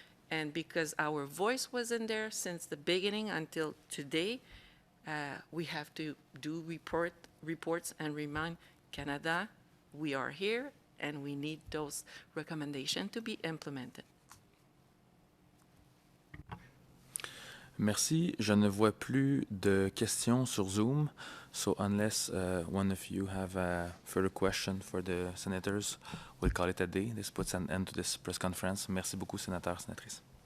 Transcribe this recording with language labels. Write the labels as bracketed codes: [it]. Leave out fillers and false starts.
[en] And because our voice was in there since the beginning until today, we have to do reports and remind Canada, we are here and we need those recommendations to be implemented. [fr] Merci. Je ne vois plus de questions sur Zoom. [en] So unless one of you have a further question for the senators, we'll call it a day. This puts an end to this press conference. [fr] Merci beaucoup, sénateurs, sénatrices.